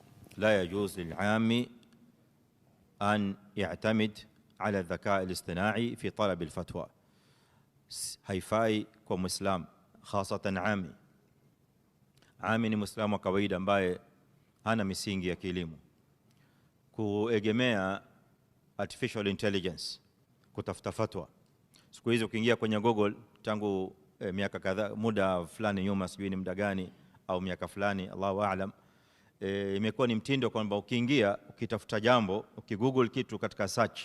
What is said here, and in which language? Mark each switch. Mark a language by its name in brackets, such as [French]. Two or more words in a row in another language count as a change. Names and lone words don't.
[Arabic] لا يجوز للعام أن يعتمد على الذكاء الاصطناعي في طلب الفتوى. [Swahili] haifai kwa Muislam, hasatan ami ni Muislamu wa kawaida ambaye hana misingi ya kielimu, kuegemea [English] artificial intelligence [Swahili] kutafuta fatwa. Siku hizi ukiingia kwenye Google, tangu miaka kadhaa, muda fulani nyuma, sijui ni muda gani au miaka fulani, [Arabic] الله أعلم, [Swahili] imekuwa ni mtindo kwamba ukiingia ukitafuta jambo, ukigoogle kitu katika search.